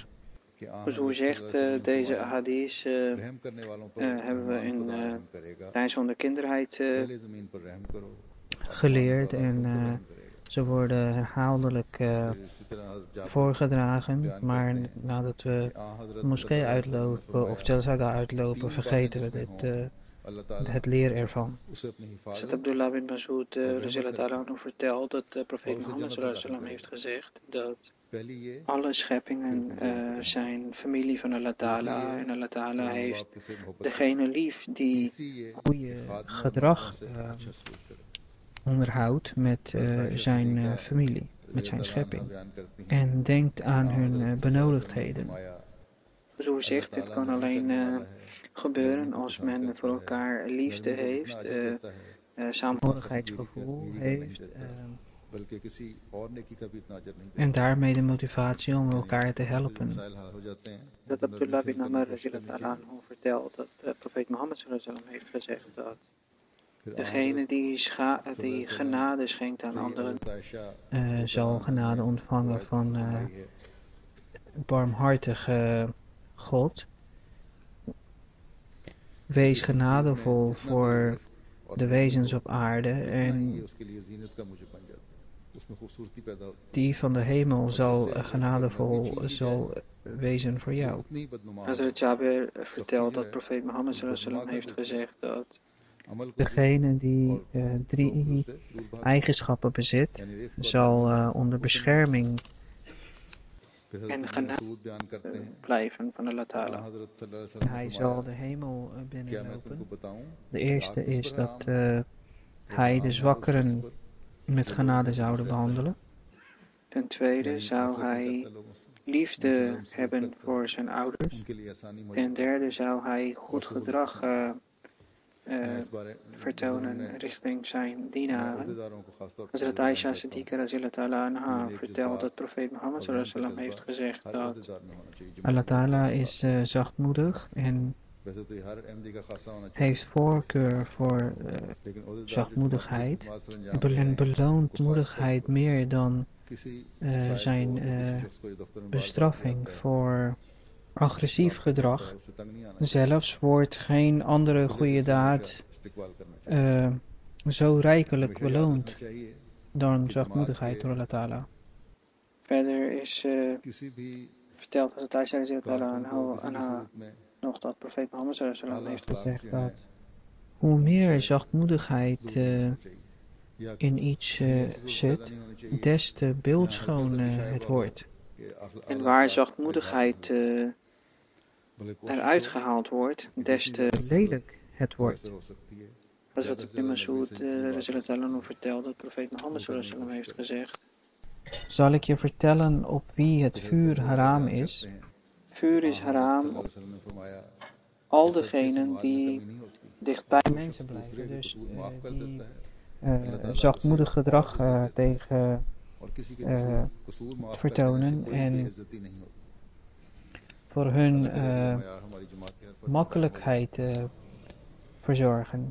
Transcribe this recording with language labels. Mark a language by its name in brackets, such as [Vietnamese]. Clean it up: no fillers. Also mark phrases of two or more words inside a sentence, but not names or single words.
[Dutch] Dus hoe zegt deze hadith hebben we tijdens onze kinderheid geleerd en ze worden herhaaldelijk voorgedragen, maar nadat we de moskee uitlopen of Jalsaga uitlopen, vergeten we het leer ervan. Hazrat Abdullah bin Mas'ud vertelt dat de profeet Mohammed [Arabic] صلى الله عليه وسلم [Dutch] heeft gezegd dat alle scheppingen zijn familie van [Arabic] الله تعالى [Dutch] en [Arabic] الله تعالى [Dutch] heeft degene lief die goede gedrag onderhoudt met zijn familie, met zijn schepping en denkt aan hun benodigdheden. Zo zegt, dit kan alleen gebeuren als men voor elkaar liefde heeft, saamhorigheidsgevoel heeft en daarmee de motivatie om elkaar te helpen. Dat Abdullah bin Amr vertelt dat de profeet Mohammed [Arabic] صلى الله عليه وسلم [Dutch] heeft gezegd dat degene die genade schenkt aan anderen zal genade ontvangen van barmhartige God. Wees genadevol voor de wezens op aarde en die van de hemel zal genadevol wezen voor jou. Hazrat Jabir vertelt dat profeet Mohammed [Arabic] صلى الله عليه وسلم [Dutch] heeft gezegd dat degene die 3 eigenschappen bezit, zal onder bescherming en genade blijven van [Arabic] الله تعالى. [Dutch] Hij zal de hemel binnenlopen. De eerste is dat hij de zwakkeren met genade zou behandelen. Ten tweede zou hij liefde hebben voor zijn ouders. Ten derde zou hij goed gedrag vertonen richting zijn dienaren. Hazrat Aisha Siddiqa [Arabic] رضي الله عنها [Dutch] vertelt dat profeet Mohammed [Arabic] صلى الله عليه وسلم [Dutch] heeft gezegd dat [Arabic] الله تعالى [Dutch] is zachtmoedig en heeft voorkeur voor zachtmoedigheid en beloont moedigheid meer dan zijn bestraffing voor agressief gedrag. Zelfs wordt geen andere goede daad zo rijkelijk beloond dan zachtmoedigheid door [Arabic] الله تعالى. [Dutch] Verder is verteld als het Aisha anha nog dat profeet Mohammed [Arabic] صلى الله عليه وسلم [Dutch] heeft gezegd dat hoe meer zachtmoedigheid in iets zit, des te beeldschoon het wordt. En waar zachtmoedigheid eruit gehaald wordt, des te lelijk het wordt. Als wat Ibn Mas'ud vertelde, dat profeet Mohammed [Arabic] صلى الله عليه وسلم [Dutch] heeft gezegd: zal ik je vertellen op wie het vuur haram is? Vuur is haram op al degenen die dichtbij mensen blijven, dus die zachtmoedig gedrag tegen vertonen en voor hun makkelijkheid verzorgen.